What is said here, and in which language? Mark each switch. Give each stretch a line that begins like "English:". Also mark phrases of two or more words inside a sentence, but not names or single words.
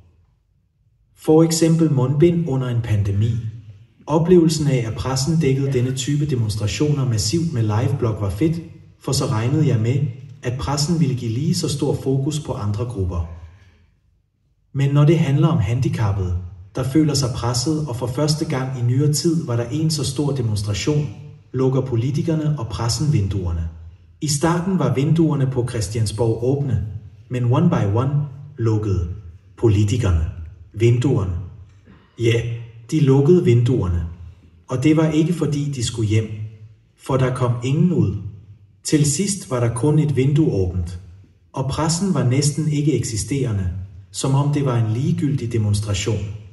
Danish: For eksempel mundbind under en pandemi. Oplevelsen af, at pressen dækkede denne type demonstrationer massivt med liveblog var fedt, for så regnede jeg med, at pressen ville give lige så stor fokus på andre grupper. Men når det handler om handicappede, der føler sig presset, og for første gang i nyere tid var der en så stor demonstration, lukker politikerne og pressen vinduerne. I starten var vinduerne på Christiansborg åbne, men
English: one by one
Danish: lukkede politikerne vinduerne. Ja, de lukkede vinduerne, og det var ikke fordi de skulle hjem, for der kom ingen ud. Til sidst var der kun et vindue åbent, og pressen var næsten ikke eksisterende, som om det var en ligegyldig demonstration.